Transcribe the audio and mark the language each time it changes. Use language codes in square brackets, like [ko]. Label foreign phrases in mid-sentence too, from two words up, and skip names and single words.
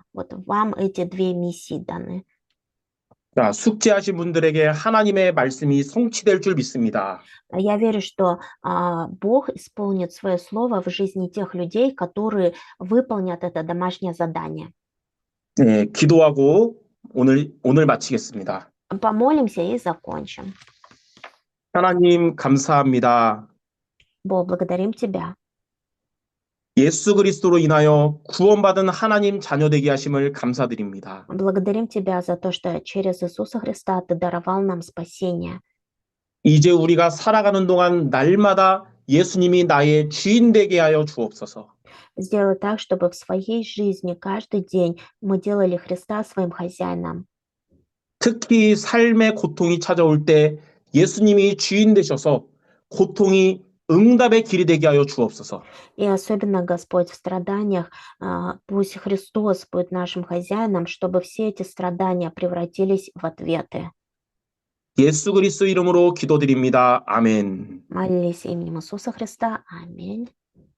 [ru] Вот вам эти две миссии даны. [ko] 자, 숙제하신 분들에게 하나님의 말씀이 성취될 줄 믿습니다. [ru] Я верю, что Бог исполнит свое слово в жизни тех людей, которые выполнят это домашнее задание. [ko] 예, 기도하고 오늘 마치겠습니다. [ru] Помолимся и закончим. [ko] 하나님 감사합니다. [ru] Бог, благодарим Тебя. [ko] 예수 그리스도로 인하여 구원받은 하나님 자녀 되게 하심을 감사드립니다. [ru] Благодарим Тебя за то, что через Иисуса Христа Ты даровал нам спасение. [ko] 이제 우리가 살아가는 동안 날마다 예수님이 나의 주인 되게 하여 주옵소서. [ru] Сделай так, чтобы в своей жизни каждый день мы делали Христа своим хозяином. [ko] 특히 삶의 고통이 찾아올 때 예수님이 주인 되셔서 고통이 응답의 길이 되게 하여 주옵소서. [ru] И особенно, Господь, в страданиях, пусть Христос будет нашим хозяином, чтобы все эти страдания превратились в ответы. [ko] 예수 그리스도 이름으로 기도드립니다. 아멘. [ru] Молились именем Иисуса Христа. Аминь.